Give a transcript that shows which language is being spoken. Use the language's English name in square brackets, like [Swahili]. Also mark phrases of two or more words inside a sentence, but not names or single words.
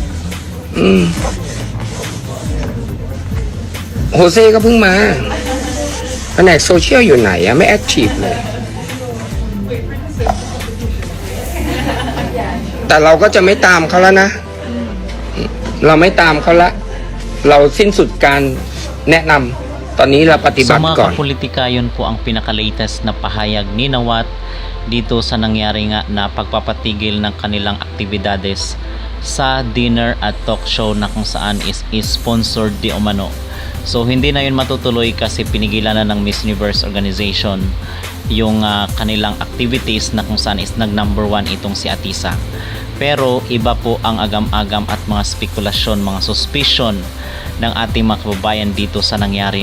[Thai] โฮเซ่ก็เพิ่งมาแผนกโซเชียลอยู่ไหนอะไม่แอคทีฟเลย แต่เราก็จะไม่ตามเขาแล้วนะ เราไม่ตามเขาละ เราสิ้นสุดการแนะนำตอนนี้เราปฏิบัติก่อน [Filipino] Sa mga kapolitika, yun po ang pinaka-latest na pahayag ni Nawat dito sa nangyari nga na pagpapatigil ng kanilang aktibidades sa dinner at [English] talk show [Filipino] na kung saan [English] is sponsored [Filipino] di umano. So hindi na yun matutuloy kasi pinigilan na ng Miss Universe organization yung kanilang activities na kung saan is nag-number 1 itong si Atisa. Pero iba po ang agam-agam at mga spekulasyon, mga suspicion ng ating mga kababayan dito sa nangyari